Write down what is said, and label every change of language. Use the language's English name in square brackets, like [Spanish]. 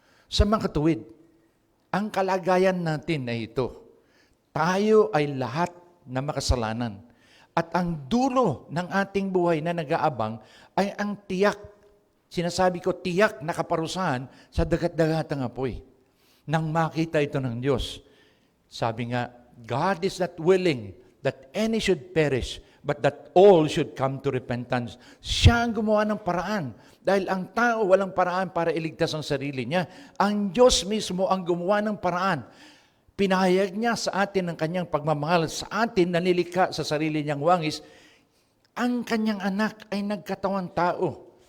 [Filipino] Sa mga katuwid, ang kalagayan natin ay ito. Tayo ay lahat na makasalanan. At ang dulo ng ating buhay na nag-aabang ay ang tiyak, sinasabi ko tiyak na kaparusahan sa dagat-dagatang apoy. Nang makita ito ng Diyos, sabi nga, [English] God is not willing that any should perish, but that all should come to repentance. [Filipino] Siya ang gumawa ng paraan. Dahil ang tao walang paraan para iligtas ang sarili niya. Ang Diyos mismo ang gumawa ng paraan. Pinahayag niya sa atin ang kanyang pagmamahal. Sa atin, nanilikha sa sarili niyang wangis. Ang kanyang anak ay nagkatawang tao.